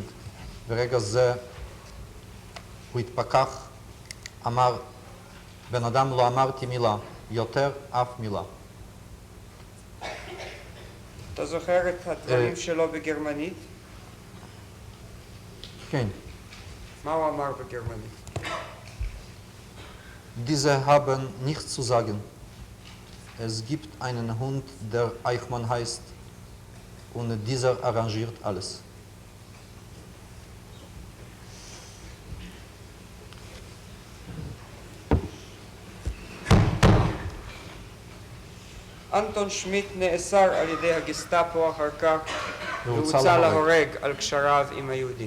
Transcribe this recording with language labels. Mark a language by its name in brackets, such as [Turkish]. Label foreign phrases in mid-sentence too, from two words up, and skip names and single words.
[Hebrew] ברגע זה הוא התפכח, אמר, בן אדם לא אמרתי מילה, יותר אף מילה. אתה זוכר את הדברים שלו בגרמנית? כן. מה הוא אמר בגרמנית? [German] Diese haben nichts zu sagen. Es gibt einen Hund, der Eichmann heißt, und dieser arrangiert alles. [Hebrew] אנטון שמיט נאסר על ידי הגסטאפו אחר כך והוצא והוצא להורג. להורג על קשריו עם היהודים.